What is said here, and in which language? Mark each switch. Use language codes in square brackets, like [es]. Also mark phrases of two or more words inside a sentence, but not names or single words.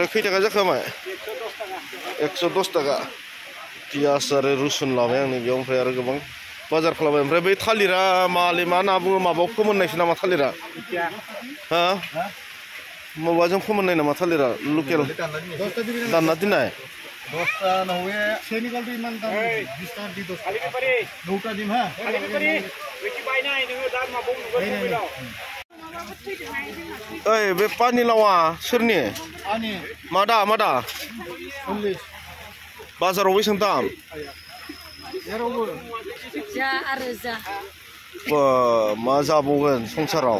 [brx] खै थाखा जाखो माय 110 थाखा पियास आरो रुसुन लाबाय आंनि बेयाव ओमफ्राय आरो गोबां बाजार खालामबाय ओमफ्राय बै थालिरा माले मा होनना बुङो माबायाव फोमोननायसो नामा थालिरा हा माबाजों फोमोननाय नामा थालिरा लकेल दानना दोननाय [as] 10টা নহ'লে চেনিকলটো ইমান দাম 20 টাকা দি 10 9টা দিম হা বেছি পাই নাই [brx] नोङो दाम माबाव नुगोन ओइ बे पानिलावा सोरनि मादा 40 बाजाराव बेसेबां दाम जा आरो जा मा जाबावगोन संसाराव